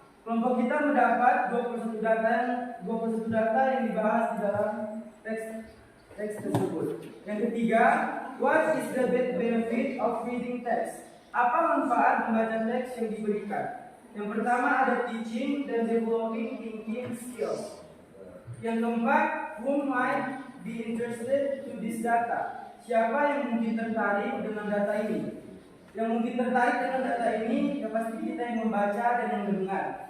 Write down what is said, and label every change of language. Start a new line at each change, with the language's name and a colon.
Indonesian: Kelompok kita mendapat 21 data yang dibahas di dalam teks tersebut. Yang ketiga,
English: what is the benefit of reading text?
Indonesian: Apa manfaat membaca teks yang diberikan? Yang pertama ada teaching dan
English: developing thinking skills.
Indonesian: Yang keempat,
English: who might be interested to this data?
Indonesian: Siapa yang mungkin tertarik dengan data ini? Yang mungkin tertarik dengan data ini ya pasti kita yang membaca dan yang mendengar.